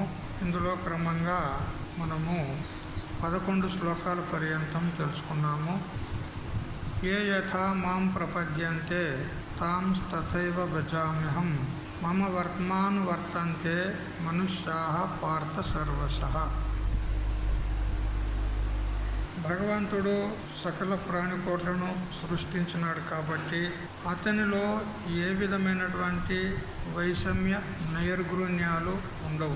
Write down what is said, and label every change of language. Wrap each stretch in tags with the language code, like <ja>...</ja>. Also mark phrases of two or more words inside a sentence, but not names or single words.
<te>ఇందులో క్రమంగా మనము 11 శ్లోకాల పర్యంతం తెలుసుకున్నాము.</te> <sa>ఏ యథా మాం ప్రపద్యంతే తాం తథైవ భజామ్యహం మమ వర్తమానువర్తంతే మనుష్యాః పార్థ సర్వశః.</sa> <te>భగవంతుడు సకల ప్రాణికోట్లను సృష్టించినాడు కాబట్టి అతనిలో ఏ విధమైనటువంటి వైషమ్య నైర్గుణ్యాలు ఉండవు.</te>